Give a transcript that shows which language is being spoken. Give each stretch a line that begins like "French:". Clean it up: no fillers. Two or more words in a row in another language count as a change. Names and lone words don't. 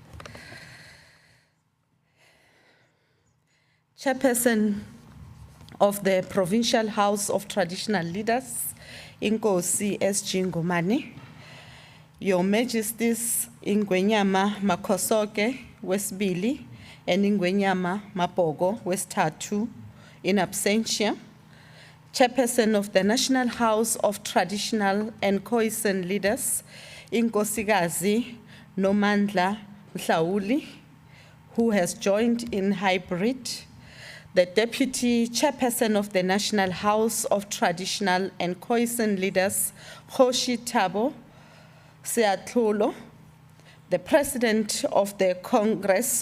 English: Chairperson of the Provincial House of Traditional Leaders Inkosi SG Ngumane, Your Majesties Ingwenyama Makhosoke Wesibili and Ingwenyama Mapogo Wesithathu in absentia, Chairperson of the National House of Traditional and Khoisan Leaders Inkosikazi Nomandla Mhlawuli, who has joined in hybrid, the Deputy Chairperson of the National House of Traditional and Khoisan Leaders Khoshi Thabo Seatlholo, the President of the Congress